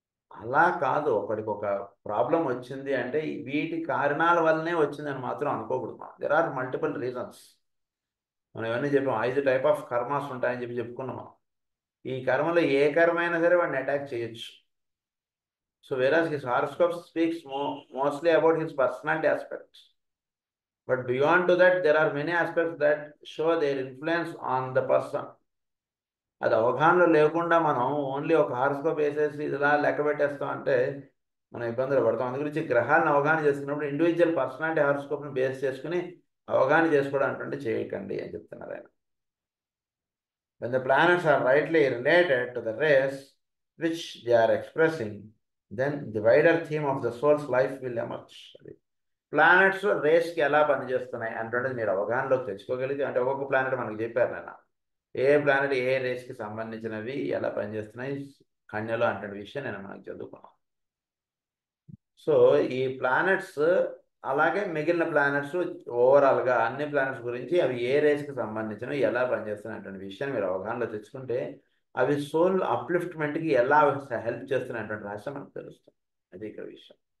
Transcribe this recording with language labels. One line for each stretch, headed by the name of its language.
Telugu: అలా కాదు, ఒకడికి ఒక ప్రాబ్లం వచ్చింది అంటే వీటి కారణాల వల్లనే వచ్చిందని మాత్రం అనుకోకూడదు. మనం
English: There are multiple reasons.
Telugu: మనం ఇవన్నీ చెప్పాం, 5
English: type of karmas
Telugu: ఉంటాయని చెప్పుకున్నాం మనం. ఈ కర్మలో ఏ కర్మ అయినా సరే వాడిని అటాక్ చేయొచ్చు.
English: So whereas his horoscope speaks mostly about his personality aspects. But beyond to that, there are many aspects that show their influence on the person.
Telugu: అది అవగాహనలో లేకుండా మనం ఓన్లీ ఒక హారోస్కోప్ వేసేసి ఇలా లెక్క పెట్టేస్తాం అంటే మనం ఇబ్బందులు పడతాం. అందు గురించి గ్రహాలను అవగాహన చేసుకున్నప్పుడు ఇండివిజువల్ పర్సనాలిటీ హారోస్కోప్ని బేస్ చేసుకుని అవగాహన చేసుకోవడం అంటే చేయకండి అని చెప్తున్నారు ఆయన.
English: When the planets are rightly related to the race which they are expressing, then the wider theme of the soul's life will emerge.
Telugu: Planets రేస్కి ఎలా పనిచేస్తున్నాయి అంటే మీరు అవగాహనలోకి తెచ్చుకోగలిగితే, అంటే ఒక్కొక్క ప్లానెట్ మనకు చెప్పారు నేను ఏ ప్లానెట్ ఏ రేస్కి సంబంధించినవి ఎలా పనిచేస్తున్నాయి కన్యలో అంటే విషయం నేను మనకు చదువుకున్నాను. సో ఈ ప్లానెట్స్ అలాగే మిగిలిన ప్లానెట్స్ ఓవరాల్గా అన్ని ప్లానెట్స్ గురించి అవి ఏ రేస్కి సంబంధించినవి ఎలా పనిచేస్తున్నాయి అటువంటి విషయాన్ని మీరు అవగాహనలో తెచ్చుకుంటే అవి సోల్ అప్లిఫ్ట్మెంట్కి ఎలా హెల్ప్ చేస్తున్నటువంటి రహస్యం మనకు తెలుస్తుంది. అది ఇక్కడ విషయం.